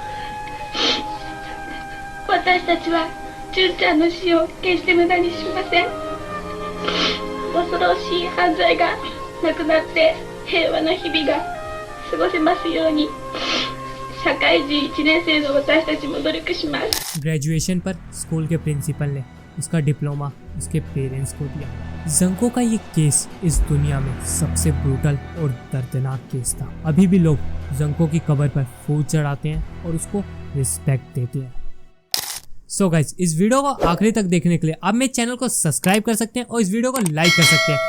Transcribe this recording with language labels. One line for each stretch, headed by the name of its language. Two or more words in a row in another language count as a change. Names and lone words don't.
Japanese: 私たちは純ちゃんの死を決して無駄にしません。恐ろしい犯罪がなくなって平和な日々が過ごせますように、社会人1年生の私たちも努力します。
Hindi: ग्रेजुएशन पर स्कूल के प्रिंसिपल ने उसका डिप्लोमा उसके पेरेंट्स को दिया। जंको का ये केस इस दुनिया में सबसे ब्रूटल और दर्दनाक केस था। अभी भी लोग जंको की कब्र पर फूल चढ़ाते हैं और उसको रिस्पेक्ट देते हैं।
English: so guys,
Hindi: इस वीडियो को आखिरी तक देखने के लिए आप मेरे चैनल को सब्सक्राइब कर सकते हैं और इस वीडियो को लाइक कर सकते हैं।